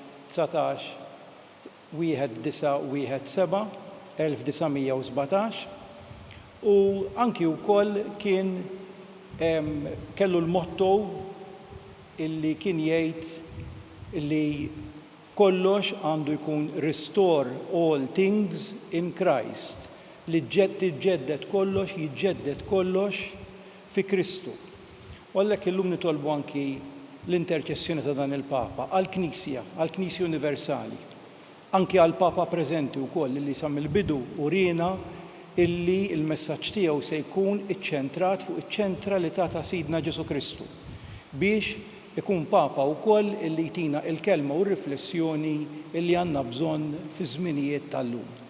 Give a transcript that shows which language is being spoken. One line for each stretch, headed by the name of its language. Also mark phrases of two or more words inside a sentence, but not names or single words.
Maltese: 1917 u anki wkoll kien kellu l-motto illi kien jgħid illi kollox għandu jkun
English: restore all things in Christ,
Maltese: li tiġġedded kollox, jiġġedded kollox fi Kristu. U għallek illum nitolbu anki l-interċessjoni ta' dan il-Papa għall-Knisja Universali, anki għall-Papa preżenti wkoll li sa mill-bidu urina illi il-messaġġ tiegħu se jkun iċċentrat fuq iċ-ċentralità ta' Sidna Ġesu Kristu biex ikun Papa wkoll illi jtina il-kelma u r-riflessjoni illi għandna bżonn fi żminijiet tal-lum.